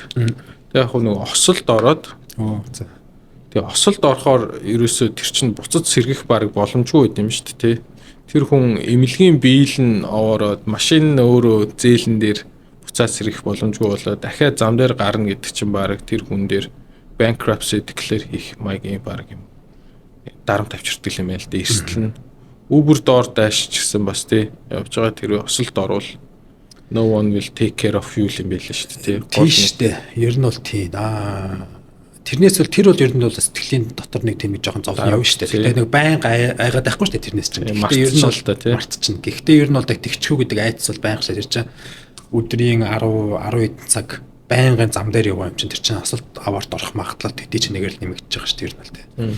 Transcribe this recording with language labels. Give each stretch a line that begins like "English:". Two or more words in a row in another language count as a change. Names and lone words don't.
Mongolian: Тэгээ яг нэг осолд ороод тэгээ осолд орохоор ерөөсөө тэр чинь буцаж сэргэх баг боломжгүй байд юм шүү дээ. Тэр хүн эмнэлгийн биел нь овоороод машин нь өөрөө зээлэн дээр буцаад сэргэх боломжгүй болоод дахиад зам дээр гарна гэдэг чинь баг тэр хүн дээр
English: bankruptcy declare
Mongolian: хийх маягийн баг юм дарамт авчирдаг юм байл дээ. Эрсдэл нь Uber DoorDash ч гэсэн бас тий явж байгаа тэр осолд орвол
English: no one will take care of you
Mongolian: юм байл шүү дээ. Тийм шүү дээ. Ер нь бол тийм. Тэрнээс бол тэр бол ер нь бол сэтгэлийн дотор нэг тийм жоохон зовлон явна шүү дээ. Тэгээ нэг байнга айгаад байхгүй шүү дээ тэрнээс чинь. Гэхдээ ер нь бол тий мартчихна. Гэхдээ ер нь бол тэгчхүү гэдэг айдас бол байнга ширж байгаа. Өдрийн 10 хэдэн цаг байнгын зам дээр яваа юм чинь тэр чинь асуулт аваарт орох магадлал төдий ч нэгээр л нэмэгдэж байгаа шүү дээ ер нь бол тий.